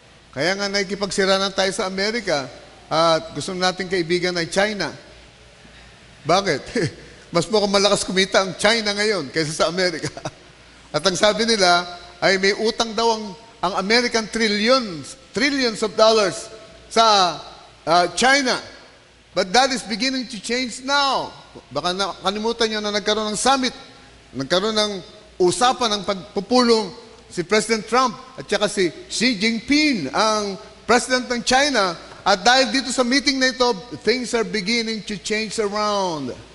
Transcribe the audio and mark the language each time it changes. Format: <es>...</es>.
<tl>Kaya nga nakikipagsiranan tayo sa Amerika at gusto nating kaibigan ay China. Bakit? Mas mukhang malakas kumita ang China ngayon kaysa sa Amerika. At ang sabi nila, ay may utang daw ang American</tl> <en>trillions of dollars</en> <tl>sa China.</tl> <en>But that is beginning to change now.</en> <tl>Baka nakalimutan nyo na nagkaroon ng summit, nagkaroon ng usapan ng pagpupulong si President Trump at saka si Xi Jinping, ang President ng China. At dahil dito sa meeting na ito,</tl> <en>things are beginning to change around.</en>